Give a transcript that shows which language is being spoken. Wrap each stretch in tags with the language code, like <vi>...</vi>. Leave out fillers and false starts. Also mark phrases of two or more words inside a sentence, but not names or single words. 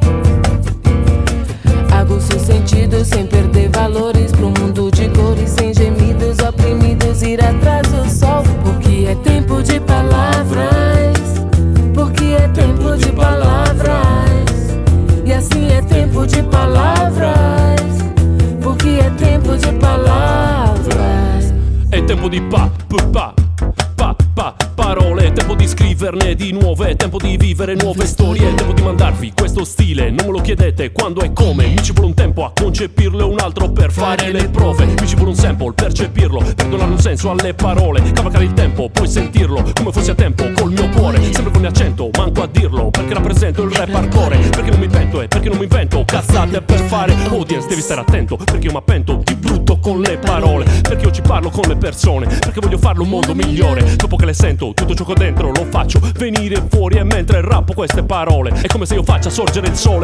<pt>Aguço sentido sem perder valores pro mundo de cores, sem gemidos oprimidos, ir atrás do sol. Porque é tempo de palavras, porque é tempo de palavras. E assim é tempo de palavras, porque é tempo de palavras.</pt> <it>È tempo di parole, è tempo di scriverne di nuove, è tempo di vivere nuove storie, è tempo di mandarvi questo stile, non me lo chiedete quando e come, mi ci vuole un tempo a concepirlo e un altro per fare le prove, mi ci vuole un sample per percepirlo, per donare un senso alle parole, cavalcare il tempo, poi sentirlo come fossi a tempo col mio cuore, sempre con l'accento, manco a dirlo, perché rappresento il</it> <en>rap hardcore,</en> <it>perché non mi pento e perché non mi invento cazzate per fare audience, devi stare attento, perché io mi appento di brutto con le parole, perché io ci parlo con le persone, perché voglio farlo un mondo migliore, dopo che le sento tutto ciò che ho dentro lo faccio venire fuori e mentre rappo queste parole è come se io faccia sorgere il sole.</it>